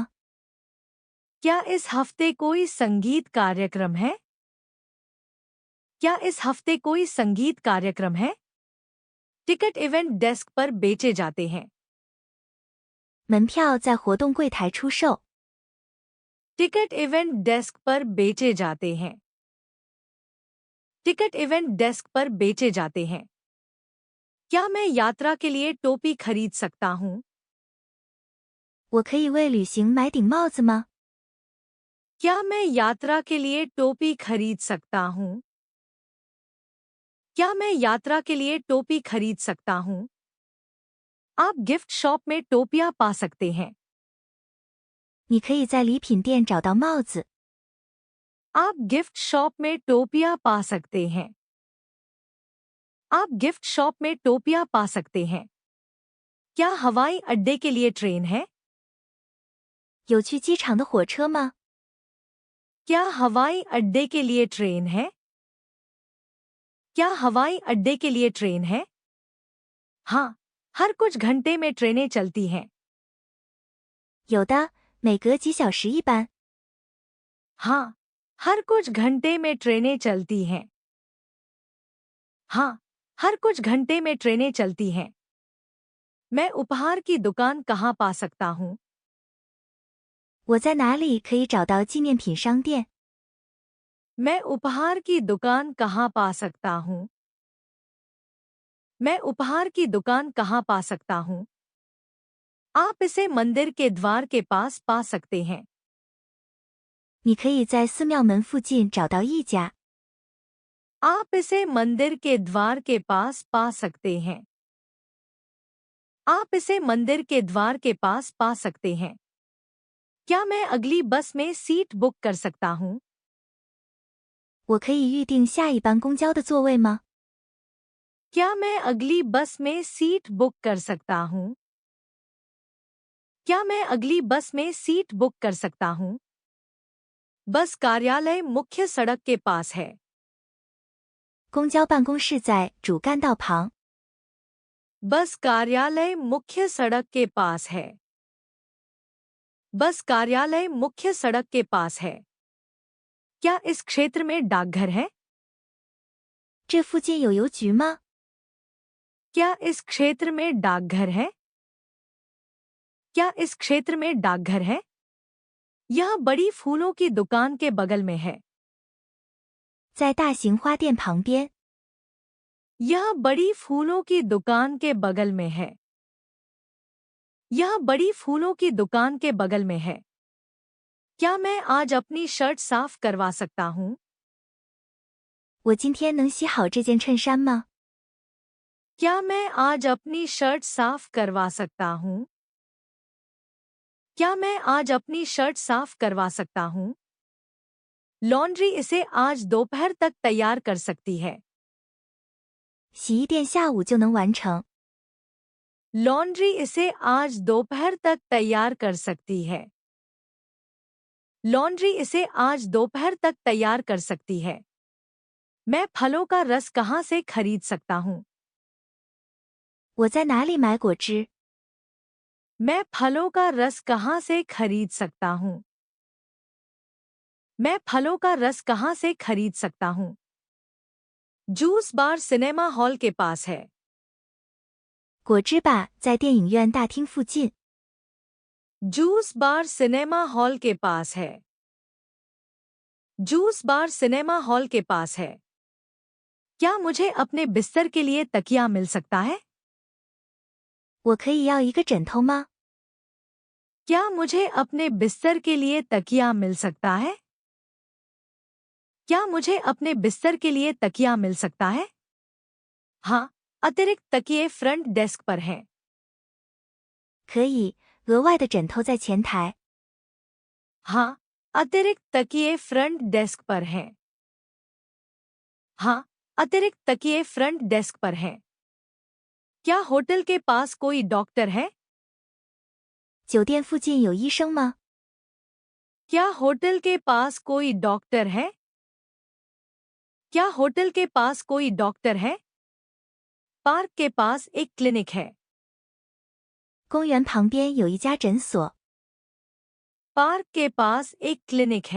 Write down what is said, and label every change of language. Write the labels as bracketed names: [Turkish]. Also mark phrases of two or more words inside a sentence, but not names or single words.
[Hindi] क्या इस हफ्ते कोई संगीत कार्यक्रम है? क्या इस हफ्ते कोई संगीत कार्यक्रम है? टिकट [English] event desk [Hindi] पर बेचे जाते हैं। [Chinese] 门票在活动柜台出售。 [Hindi] टिकट [English] event desk [Hindi] पर बेचे जाते हैं। टिकट [English] event desk [Hindi] पर बेचे जाते हैं। क्या मैं यात्रा के लिए टोपी खरीद सकता हूँ? [Chinese] 我可以为旅行买顶帽子吗？ [Hindi] क्या मैं यात्रा के लिए टोपी खरीद सकता हूँ? क्या मैं यात्रा के लिए टोपी खरीद सकता हूँ? आप [English] gift shop [Hindi] में टोपियाँ पा सकते हैं। [Chinese] 你可以在礼品店找到帽子。 [Hindi] आप [English] gift shop [Hindi] में टोपियाँ पा सकते हैं। आप [English] gift shop [Hindi] में टोपियाँ पा सकते हैं। क्या हवाई अड्डे के लिए ट्रेन है? [Chinese] 有去机场的火车吗？ [Hindi] क्या हवाई अड्डे के लिए ट्रेन है? क्या हवाई अड्डे के लिए ट्रेन है? हाँ, हर कुछ घंटे में ट्रेनें चलती हैं। [Chinese] 有的，每隔几小时一班。 [Hindi] हाँ, हर कुछ घंटे में ट्रेनें चलती हैं। हाँ, हर कुछ घंटे में ट्रेनें चलती हैं। मैं उपहार की दुकान कहाँ पा सकता हूँ? [Chinese] 我在哪里可以找到纪念品商店？ [Hindi] मैं उपहार की दुकान कहाँ पा सकता हूँ? मैं उपहार की दुकान कहाँ पा सकता हूँ? आप इसे मंदिर के द्वार के पास पा सकते हैं। [Chinese] 你可以在寺庙门附近找到一家。 [Hindi] आप इसे मंदिर के द्वार के पास पा सकते हैं। आप इसे मंदिर के द्वार के पास पा सकते हैं। क्या मैं अगली बस में [English] seat book [Hindi] कर सकता हूँ? [Chinese] 我可以预定下一班公交的座位吗？ [Hindi] क्या मैं अगली बस में [English] seat book [Hindi] कर सकता हूँ? क्या मैं अगली बस में [English] seat book [Hindi] कर सकता हूँ? बस कार्यालय मुख्य सड़क के पास है। [Chinese] 公交办公室在主干道旁。 [Hindi] बस कार्यालय मुख्य सड़क के पास है। बस कार्यालय मुख्य सड़क के पास है। क्या इस क्षेत्र में डाकघर है? [Chinese] 这附近有邮局吗？ [Hindi] क्या इस क्षेत्र में डाकघर है? क्या इस क्षेत्र में डाकघर है? यह बड़ी फूलों की दुकान के बगल में है। [Chinese] 在大型花店旁边。 [Hindi] यह बड़ी फूलों की दुकान के बगल में है। यह बड़ी फूलों की दुकान के बगल में है। क्या मैं आज अपनी शर्ट साफ करवा सकता हूँ? [Chinese] 我今天能洗好这件衬衫吗？ [Hindi] क्या मैं आज अपनी शर्ट साफ करवा सकता हूँ? क्या मैं आज अपनी शर्ट साफ करवा सकता हूँ? लॉन्ड्री इसे आज दोपहर तक तैयार कर सकती है। [Chinese] 洗衣店下午就能完成。 [Hindi] लॉन्ड्री इसे आज दोपहर तक तैयार कर सकती है। लॉन्ड्री इसे आज दोपहर तक तैयार कर सकती है। मैं फलों का रस कहाँ से खरीद सकता हूँ? [Chinese] 我在哪里买果汁？ [Hindi] मैं फलों का रस कहाँ से खरीद सकता हूँ? मैं फलों का रस कहाँ से खरीद सकता हूँ? [English] juice bar cinema hall [Hindi] के पास है। [Chinese] 果汁吧在电影院大厅附近。 [English] juice bar cinema hall [Hindi] के पास है। [English] juice bar cinema hall [Hindi] के पास है। क्या मुझे अपने बिस्तर के लिए तकिया मिल सकता है? [Chinese] 我可以要一个枕头吗？ [Hindi] क्या मुझे अपने बिस्तर के लिए तकिया मिल सकता है? क्या मुझे अपने बिस्तर के लिए तकिया मिल सकता है? हाँ, अतिरिक्त तकिए [English] front desk [Hindi] पर हैं। [Chinese] 可以，额外的枕头在前台。 [Hindi] हाँ, अतिरिक्त तकिए [English] front desk [Hindi] पर हैं। हाँ, अतिरिक्त तकिए [English] front desk [Hindi] पर हैं। क्या होटल के पास कोई डॉक्टर है? [Chinese] 酒店附近有医生吗？ [Hindi] क्या होटल के पास कोई डॉक्टर है? क्या होटल के पास कोई डॉक्टर है? पार्क के पास एक क्लिनिक है। [Chinese] 公园旁边有一家诊所。 [Hindi] पार्क के पास एक क्लिनिक है।